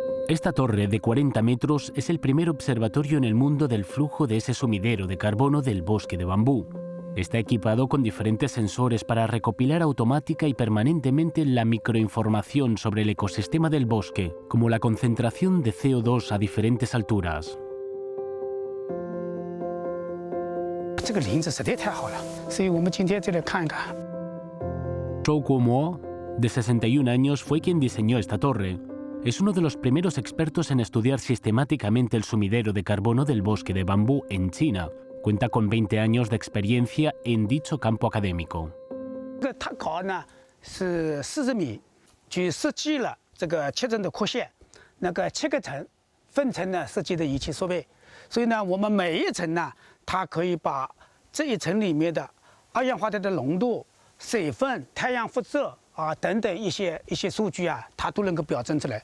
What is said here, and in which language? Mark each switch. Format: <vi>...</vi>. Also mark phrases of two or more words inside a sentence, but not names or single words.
<es>Esta torre de 40 metros es el primer observatorio en el mundo del flujo de ese sumidero de carbono del bosque de bambú. Está equipado con diferentes sensores para recopilar automática y permanentemente la microinformación sobre el ecosistema del bosque, como la concentración de CO2 a diferentes alturas.</es> <zh>这个林子实在太好了，所以我们今天就来看一看。</zh> <es>Zhou Guomo, de 61 años, fue quien diseñó esta torre. Es uno de los primeros expertos en estudiar sistemáticamente el sumidero de carbono del bosque de bambú en China. Cuenta con 20 años de experiencia en dicho campo académico.</es> <zh>他搞呢是40米，去设计了这个7层的扩线，那个7个层分层呢设计的仪器设备，所以呢，我们每一层呢，它可以把这一层里面的二氧化碳的浓度、水分、太阳辐射啊等等一些数据啊，它都能够表征出来。</zh>